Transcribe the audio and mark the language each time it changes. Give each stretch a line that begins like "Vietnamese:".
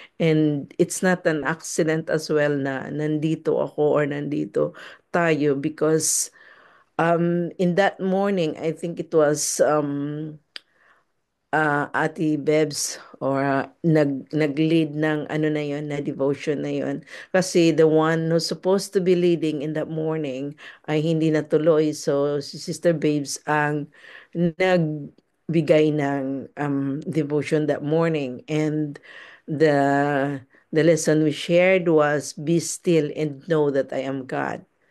English: And it's not an accident as well
Filipino: na nandito ako
English: or
Filipino: nandito tayo,
English: because in that morning, I think it was Ate Bebs, or
Filipino: nag-lead ng ano na yon,
English: na devotion na yon. Kasi the one who's supposed to be leading in that morning
Filipino: ay hindi natuloy. So si Sister Babes ang nagbigay ng devotion
English: that morning. And the lesson we shared was, be still and know that I am God.